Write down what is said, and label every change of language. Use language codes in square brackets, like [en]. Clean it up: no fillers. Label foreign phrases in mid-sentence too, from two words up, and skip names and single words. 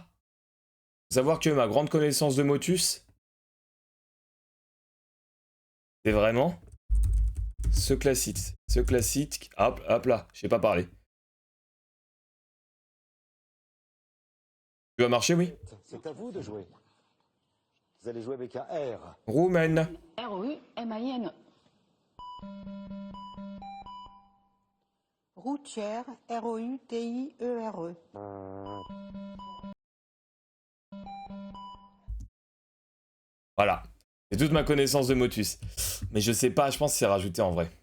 [fr] Faut savoir que ma grande connaissance de motus, c'est vraiment ce classique. Ce classique. Hop là, je sais pas parler. Tu vas marcher, oui? C'est à vous de jouer. Vous allez jouer avec un R. Roumaine. R-U-M-A-I-N. Routière. ROUTIERE. Voilà. C'est toute ma connaissance de motus. Mais je sais pas, je pense que c'est rajouté en vrai.